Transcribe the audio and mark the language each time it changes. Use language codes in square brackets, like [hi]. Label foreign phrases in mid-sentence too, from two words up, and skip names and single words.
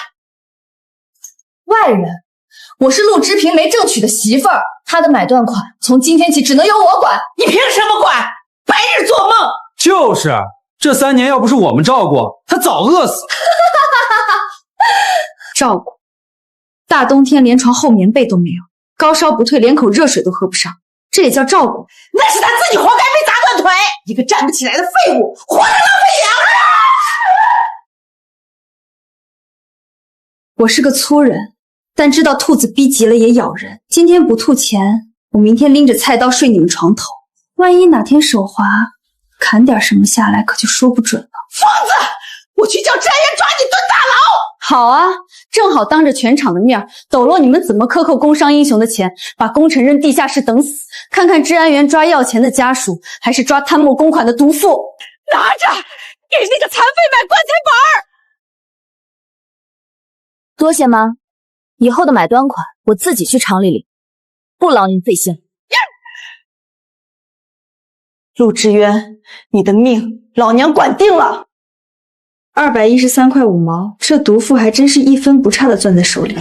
[zh] 外人，我是陸之平沒正娶的媳婦兒，她的買斷款從今天起只能由我管。你憑什麼管？白日做夢！就是，這3年要不是我們照顧，他早餓死。照顧，大冬天連床厚棉被都沒有，高燒不退，連口熱水都喝不上，這也叫照顧？那是他自己活該被砸斷腿，一個站不起來的廢物，活着浪費糧食。我是個粗人，但知道兔子逼急了也咬人。今天不吐錢，我明天拎着菜刀睡你們床頭。萬一哪天手滑，砍點什麼下來，可就說不準了。瘋子！我去叫專員抓你蹲大牢！好啊，正好當着全場的面抖落你們怎麼克扣工傷英雄的錢，把功臣扔地下室等死，看看治安員抓要錢的家屬，還是抓貪墨公款的毒婦。拿着，給那個殘廢買棺材本兒。多謝媽，以後的買斷款我自己去廠裡領，不勞您費心。陸之淵，你的命老娘管定了。213塊5毛，這毒婦還真是一分不差的攥在手裡。